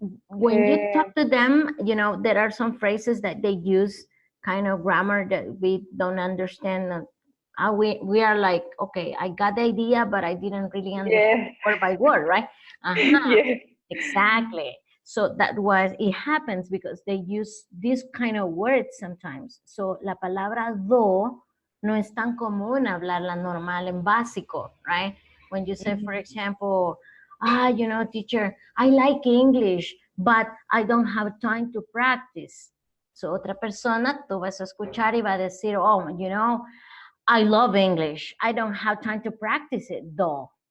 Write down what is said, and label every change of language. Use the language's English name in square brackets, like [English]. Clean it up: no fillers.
[English] When you talk to them, you know, there are some phrases that they use, kind of grammar that we don't understand. We are like, okay, I got the idea, but I didn't really understand Yes. word by word, right? Uh-huh. Yes. Exactly. So that was, it happens because they use this kind of words sometimes. [Spanish] So la palabra do no es tan común hablarla normal en básico, [English] right? When you say, for example, you know, teacher, I like English, but I don't have time to practice. [Spanish] So otra persona, tú vas a escuchar y va a decir, [English] oh, you know, I love English. I don't have time to practice it, though.